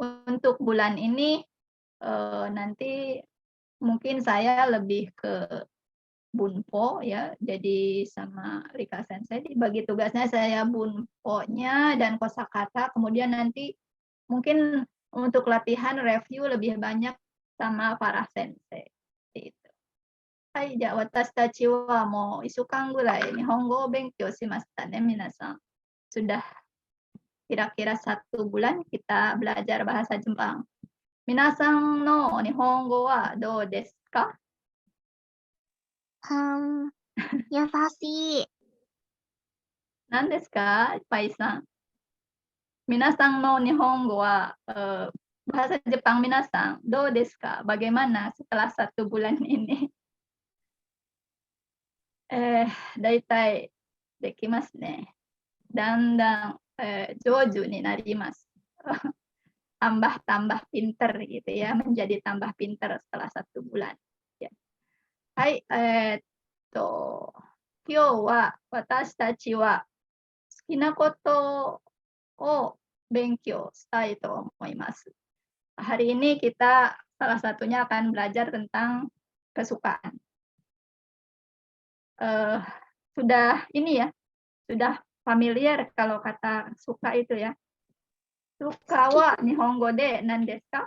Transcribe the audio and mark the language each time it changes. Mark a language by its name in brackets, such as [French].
[Indonesian] Untuk bulan ini nanti mungkin saya lebih ke Bunpo ya, jadi sama Rika Sensei dibagi tugasnya saya Bunpo-nya dan kosakata, kemudian nanti mungkin untuk latihan review lebih banyak sama para sensei. Itu. [Japanese] Hai, ja watashi tachi wa mo 1週間ぐらい日本語を勉強しましたね、皆さん. [Indonesian] Sudah kira-kira 1 bulan kita belajar bahasa Jepang. [Japanese] Minasan no nihongo wa dou desu ka? 優しい。何ですか、パイさん。皆さんの日本語は [Indonesian] bahasa Jepang [Japanese] minasan, do desu ka? [Indonesian] Bagaimana setelah 1 bulan ini? [Japanese] だいたいできますね。だんだん上手になります。 [Indonesian] tambah-tambah pinter gitu ya, menjadi tambah pinter setelah 1 bulan. Ya. [Japanese] Hai, 今日は私たちは好きなことを勉強したいと思います. [Indonesian] Hari ini kita salah satunya akan belajar tentang kesukaan. Sudah ini ya, sudah familiar kalau kata suka itu ya. [Japanese] Suka wa nihongo de nan desu ka?